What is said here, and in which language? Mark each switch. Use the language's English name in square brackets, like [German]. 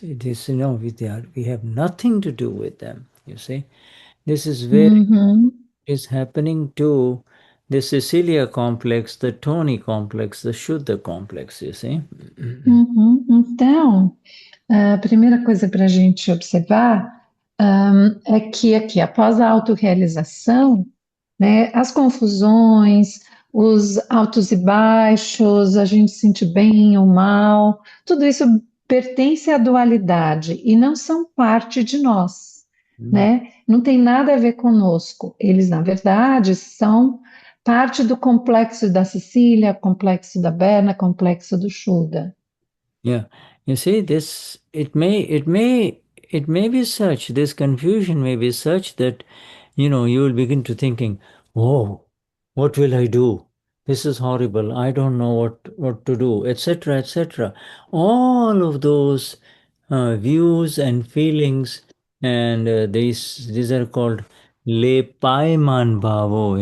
[English] It is, we have nothing to do with them, you see. This is where is happening to the Cecilia complex, the Tony complex, the Shuddha complex, you see. [Portuguese] Então, a primeira coisa para a gente observar é que aqui, após a autorrealização, né, as confusões, os altos e baixos, a gente se sentir bem ou mal, tudo isso pertence à dualidade e não são parte de nós, né? Não tem nada a ver conosco. Eles, na verdade, são parte do complexo da Cecília, complexo da Berna, complexo do Shuddha. [English] Yeah, you see, it may be such, this confusion may be such that, you will begin to thinking, oh, what will I do? This is horrible. I don't know what to do, etc., etc. All of those views and feelings, and these are called lepaiman bhavo.